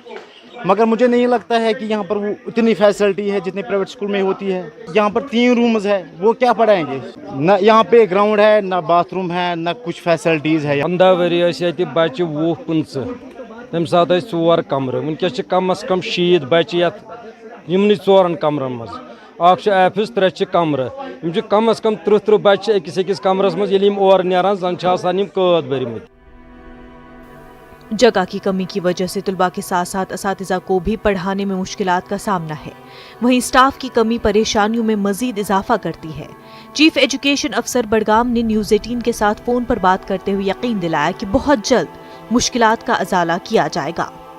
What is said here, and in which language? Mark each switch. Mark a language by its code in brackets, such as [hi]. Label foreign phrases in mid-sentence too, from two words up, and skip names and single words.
[hi] मगर मुझे नहीं लगता है कि यहाँ पर वो इतनी फैसिलिटी है जितनी प्राइवेट स्कूल में होती है। यहाँ पर 3 रूम्स है, वो क्या पढ़ाएंगे? न यहाँ पे ग्राउंड है, न बाथरूम है, न कुछ फैसिलिटीज़ है। [ks] 15 वरी बच्चे 20-25 तम सात 4 कमरे, वनकस कम अज कम 60 बच्चे यमन 4 कमरन मज। अख एफिस 3 कमर, कम अज कम 30 बच्चे अकिस कमरस मज और नारान जन कैद भरम। [hi] जगह की कमी की वजह से तलबा के साथ साथ असातिज़ा को भी पढ़ाने में मुश्किलात का सामना है। वहीं स्टाफ की कमी परेशानियों में मजीद इजाफा करती है। [en] chief education officer [hi] बडगाम ने न्यूज़ 18 के साथ फोन पर बात करते हुए यकीन दिलाया कि बहुत जल्द मुश्किलात का अजाला किया जाएगा।